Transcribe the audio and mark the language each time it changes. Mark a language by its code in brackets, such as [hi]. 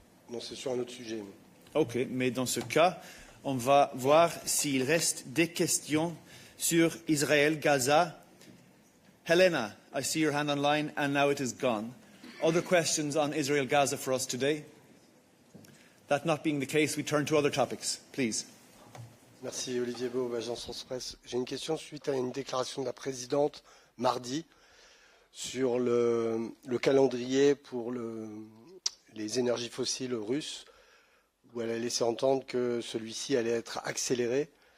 [fr] Non, c'est sur un autre sujet. OK, mais dans ce cas, on va voir s'il reste des questions sur Israël, Gaza. [en] Helena, I see your hand online, and now it is gone. Other questions on Israel, Gaza for us today? That not being the case, we turn to other topics. Please. [fr] Merci Olivier Beau, agence France Presse. J'ai une question suite à une déclaration de la présidente mardi sur le calendrier pour les énergies fossiles russes, où elle a laissé entendre que celui-ci allait être accéléré.